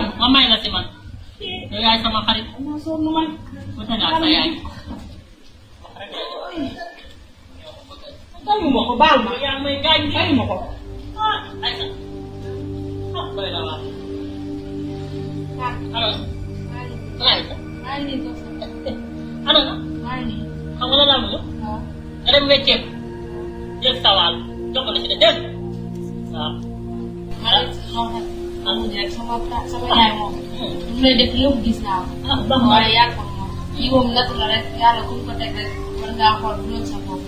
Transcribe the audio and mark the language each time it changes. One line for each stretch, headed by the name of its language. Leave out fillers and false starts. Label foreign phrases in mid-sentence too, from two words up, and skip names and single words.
Wolof: ma may la si man yow yaay sama xarit amaa sonn man bu tañaa sa yaay fayuma ko baal ma yaa may gaañ fayuma ko ah ay sa ah bëri na waa alors ay sa ano na xam nga la laa bëgg nga dem wecceeku jël sa wàll jox ko la ci de dégg waaw sama yaay moom lu lay def lépp gis naa ko. ah baax na waaye yaa ko moom lii moom natt la rek yàlla ku ko teg rek war ngaa xool bu loolu sa bopp.